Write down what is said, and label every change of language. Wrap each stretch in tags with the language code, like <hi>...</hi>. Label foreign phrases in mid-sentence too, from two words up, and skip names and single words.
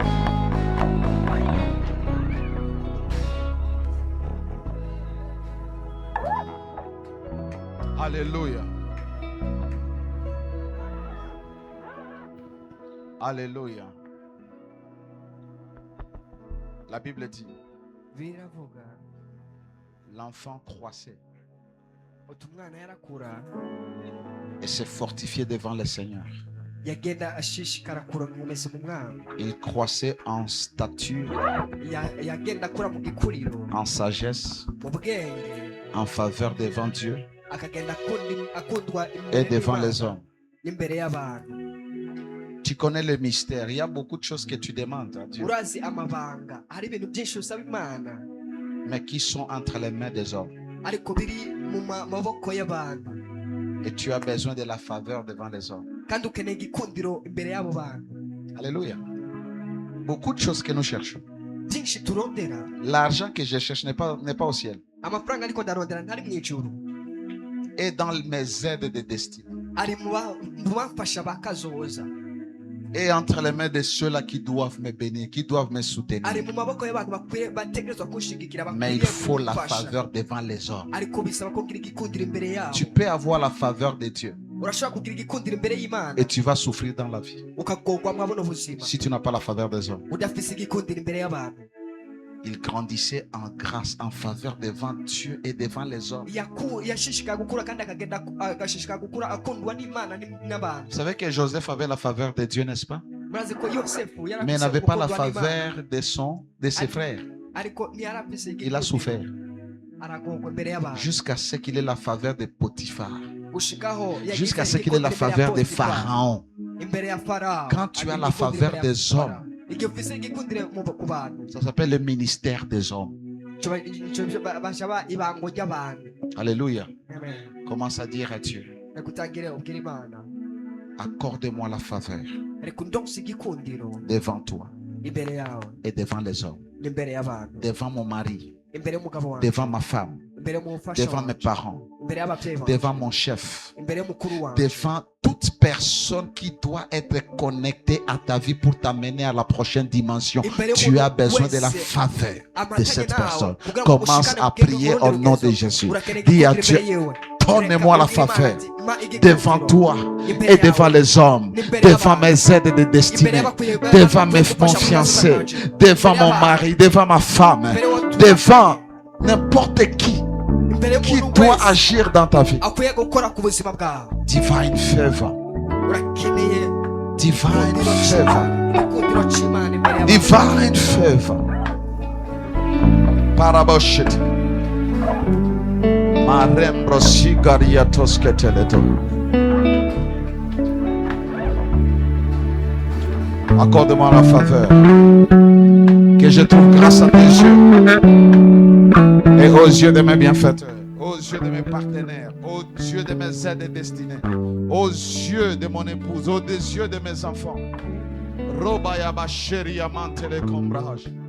<fr>Alléluia. Alléluia. La Bible dit,</fr> <rn>biravuga</rn> <fr>l'enfant croissait</fr> <rn>uti umwana yarakura</rn> <fr>et se fortifiait devant le Seigneur.</fr> <rn>yagenda ashishikara kura umeze mu mwami</rn> <fr>Il croissait en stature,</fr> <rn>yagenda akura mu gikuriro</rn> <fr>en sagesse,</fr> <rn>mu bwenge</rn> <fr>en faveur devant Dieu</fr> <rn>akagenda akundwa</rn> <fr>et devant les hommes.</fr> <rn>n'imbere y'abantu.</rn> <fr>Tu connais le mystère. Il y a beaucoup de choses que tu demandes à Dieu,</fr> <rn>urazi amabanga hari ibintu byinshi usaba imana</rn> <fr>mais qui sont entre les mains des hommes.</fr> <rn>ariko biri mu maboko y'abantu</rn> <fr>Et tu as besoin de la faveur devant les hommes.</fr> <rn>kandi ukeneye igikundiro imbere y'abo bantu.</rn> <fr>Alléluia. Beaucoup de choses que nous cherchons.</fr> <rn>byinshi turondera</rn> <fr>L'argent que je cherche n'est pas au ciel.</fr> <rn>amafaranga ariko ndarondera ntari mu ijuru,</rn> <fr>Et dans mes aides de destinée.</fr> <rn>ari mu bamfasha bakazoza,</rn> <fr>Et entre les mains de ceux-là qui doivent me bénir, qui doivent me soutenir.</fr> <rn>ari mu maboko y'abantu bakwiye bategerezwa kunshigikira,</rn> <fr>Mais il</fr> <rn>bakwiriye</rn> <fr>faut la</fr> <rn>kumfasha.</rn> <fr>faveur devant les hommes.</fr> <rn>ariko bisaba ko ugira igikundiro imbere yabo.</rn> <fr>Tu peux avoir la faveur de Dieu</fr> <rn>urashobora kugira igikundiro imbere y'Imana</rn> <fr>et tu vas souffrir dans la vie</fr> <rn>ukagorwa mu buno buzima</rn> <fr>si tu n'as pas la faveur des hommes.</fr> <rn>udafise igikundiro imbere y'abantu.</rn> <fr>Il grandissait en grâce, en faveur devant Dieu et devant les hommes.</fr> <rn>yashishikaye gukura kandi akagenda agashishikara gukura akundwa n'Imana n'abantu.</rn> <fr>Vous savez que Joseph avait la faveur de Dieu, n'est-ce pas?</fr> <rn>murazi ko Yosefu yari</rn> <fr>Mais il</fr> <rn>afise</rn> <fr>n'avait pas la</fr> <rn>gukundwa n'Imana,</rn> <fr>faveur de ses frères.</fr> <rn>ariko ntiyari afise</rn> <fr>Il a</fr> <rn>igikundiro.</rn> <fr>souffert</fr> <rn>aragorwa imbere y'abantu</rn> <fr>jusqu'à ce qu'il ait la faveur de Potiphar,</fr> <rn>gushikaho yagize</rn> <fr>jusqu'à ce qu'il ait la</fr> <rn>igikundiro imbere ya</rn> <fr>faveur de</fr> <rn>Potifa,</rn> <fr>Pharaon.</fr> <rn>imbere ya Farao.</rn> <fr>Quand tu as</fr> <rn>Agira</rn> <fr>la</fr> <rn>igikundiro</rn> <fr>faveur</fr> <rn>imbere ya</rn> <fr>des</fr> <rn>Farao.</rn> <fr>hommes,</fr> <rn>igihe ufise igikundiro ku bantu</rn> <fr>ça s'appelle le ministère des hommes.</fr> <rn>bashaba ibango ry'abantu.</rn> <fr>Alléluia. Amen. Commence à dire à Dieu,</fr> <rn>reka utangire ubwire Imana,</rn> <fr>accorde-moi la faveur</fr> <rn>reka undonse igikundiro</rn> <fr>devant toi</fr> <rn>imbere yawe</rn> <fr>et devant les hommes,</fr> <rn>n'imbere y'abantu,</rn> <fr>devant mon mari,</fr> <rn>imbere y'umugabo wanjye,</rn> <fr>devant ma femme,</fr> <rn>imbere y'umufasha</rn> <fr>devant mes</fr> <rn>wanjye,</rn> <fr>parents,</fr> <rn>imbere y'ababyeyi banjye,</rn> <fr>devant mon chef,</fr> <rn>imbere y'umukuru wanjye,</rn> <fr>devant toute personne qui doit être connectée à ta vie pour t'amener à la prochaine dimension. Tu as besoin de la faveur de cette personne. Commence à prier au nom de Jésus. Dis à Dieu, donne-moi la faveur devant toi et devant les hommes, devant mes aides de destinée, devant mon fiancé, devant mon mari, devant ma femme, devant n'importe qui doit agir dans ta vie.</fr> <rn>akwiye gukora ku buzima bwawe.</rn> <en>Divine favor.</en> <rn>urakeneye</rn> <en>Divine favor.</en> <rn>igikundiro cy'Imana imbere y'abantu.</rn> <en>Divine favor. Paraboshit. Marembro sigaria tosketeleto.</en> <fr>Accorde-moi la faveur. Que je trouve grâce à tes yeux. Et aux yeux de mes bienfaiteurs. Aux yeux de mes partenaires. Aux yeux de mes aides destinées. Aux yeux de mon épouse. Aux yeux de mes enfants. Robaya basheri amantele combrage.</fr>